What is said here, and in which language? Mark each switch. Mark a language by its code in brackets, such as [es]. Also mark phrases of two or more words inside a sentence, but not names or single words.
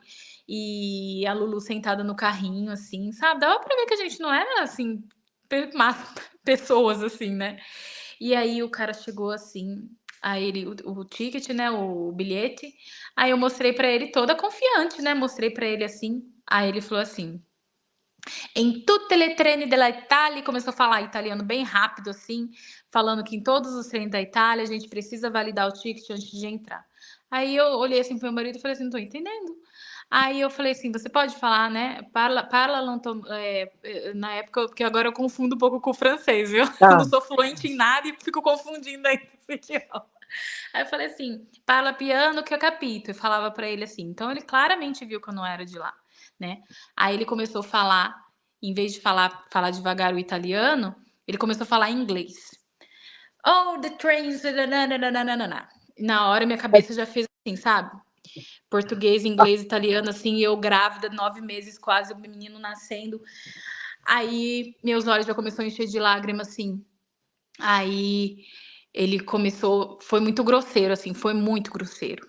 [pt] E a Lulu sentada no carrinho, assim, sabe? Dava pra ver que a gente não era, assim, más pessoas, assim, né? E aí o cara chegou assim, aí ele, o ticket, né, o bilhete, aí eu mostrei pra ele toda confiante, né? Mostrei pra ele assim, aí ele falou assim: [it] em tutte le treni della Italia, [pt] começou a falar italiano bem rápido assim, falando que em todos os trens da Itália a gente precisa validar o ticket antes de entrar. Aí eu olhei assim pro meu marido e falei assim, não tô entendendo. Aí eu falei assim, você pode falar, né? Parla na época, porque agora eu confundo um pouco com o francês, viu? Eu Ah, não sou fluente em nada e fico confundindo aí esse idioma. Aí eu falei assim, [it] parla piano [pt] que eu capito. Eu falava pra ele assim. Então ele claramente viu que eu não era de lá, né? Aí ele começou a falar, em vez de falar devagar o italiano, ele começou a falar inglês. [en] Oh, the trains. Nananana. [pt] Na hora minha cabeça já fez assim, sabe? Português, inglês, italiano, assim, eu grávida, 9 meses quase, o menino nascendo. Aí meus olhos já começaram a encher de lágrimas, assim. Aí ele começou, foi muito grosseiro, assim, foi muito grosseiro.